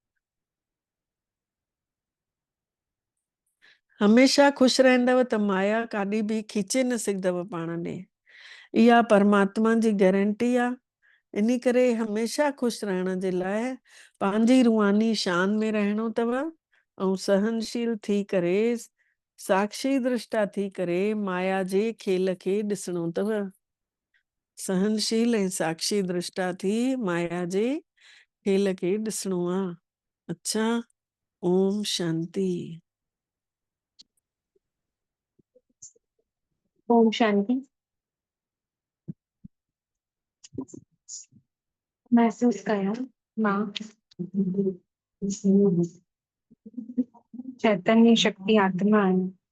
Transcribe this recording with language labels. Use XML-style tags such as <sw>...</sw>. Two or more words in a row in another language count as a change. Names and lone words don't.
<sd>हमेशा ख़ुशि रहंदव त माया काॾे बि खीचे न सघंदव पाण ॾे। इहा परमात्मा जी गारंटी आहे। इन करे हमेशा खुश रहण जे लाइ पंहिंजी रूहानी शान में रहणो अथव, ऐं सहनशील थी करे साक्षी दृष्टा थी करे माया जे खेल खे ॾिसणो अथव। सहनशील ऐं साक्षी दृष्टा थी माया जे खेल खे ॾिसणो आहे। अच्छा, ओम शांति। ओम शांति। महसूस कयो मां चैतन्य शक्ति आत्मा आहियां।</sd>